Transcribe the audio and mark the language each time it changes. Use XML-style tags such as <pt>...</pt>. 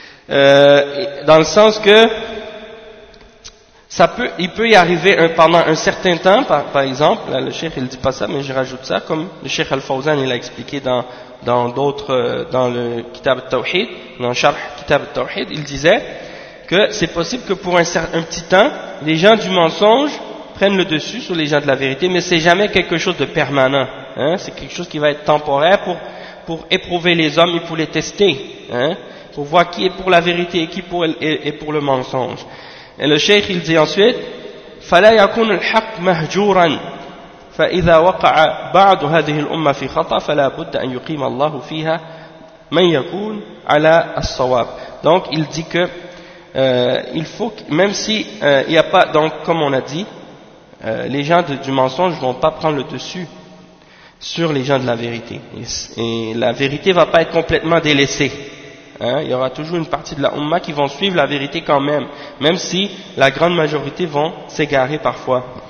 <fr>Dans le sens que il peut y arriver pendant un certain temps, par exemple, là, le Cheikh il dit pas ça, mais je rajoute ça, comme le Cheikh Al-Fawzan il a expliqué dans le Kitab al-Tawhid, dans le Sharh Kitab al-Tawhid, il disait que c'est possible que pour un petit temps, les gens du mensonge prennent le dessus sur les gens de la vérité, mais c'est jamais quelque chose de permanent, hein. C'est quelque chose qui va être temporaire pour éprouver les hommes et pour les tester, hein. Pour voir qui est pour la vérité et qui est pour le mensonge. Et le Cheikh, il dit ensuite,</fr> <ar>فَلَا يَكُنُ الْحَقْ مَهْجُورًا فَإِذَا وَقَعَ بَعْضُ هَذِهِ الْأُمَّةِ فِي خَطَأٍ فَلَا بُدَّ أَنْ يُقِيمَ اللَّهُ فِيهَا مَنْ يَكُونَ عَلَى الصَّوَابِ.</ar> <fr>Donc, il dit que, il faut que, même si, il n'y a pas, donc, comme on a dit, les gens du mensonge ne vont pas prendre le dessus sur les gens de la vérité. Et la vérité ne va pas être complètement délaissée. Hein, il y aura toujours une partie de la Ummah qui vont suivre la vérité quand même si la grande majorité vont s'égarer parfois.</fr>